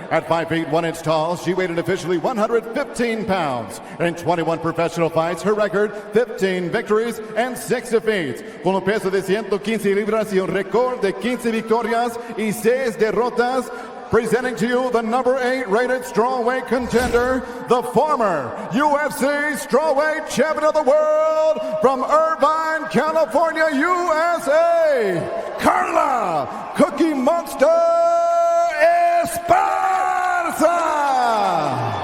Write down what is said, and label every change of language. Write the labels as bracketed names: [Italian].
[English] At 5 feet 1 inch tall, she weighed officially 115 pounds. In 21 professional fights, her record 15 victories and 6 defeats. [Spanish] Con un peso de 115 libras y un récord de 15 victorias y 6 derrotas. [English] Presenting to you the number 8 rated strawweight contender, the former UFC strawweight champion of the world from Irvine, California, USA, Carla Cookie Monster Esparza.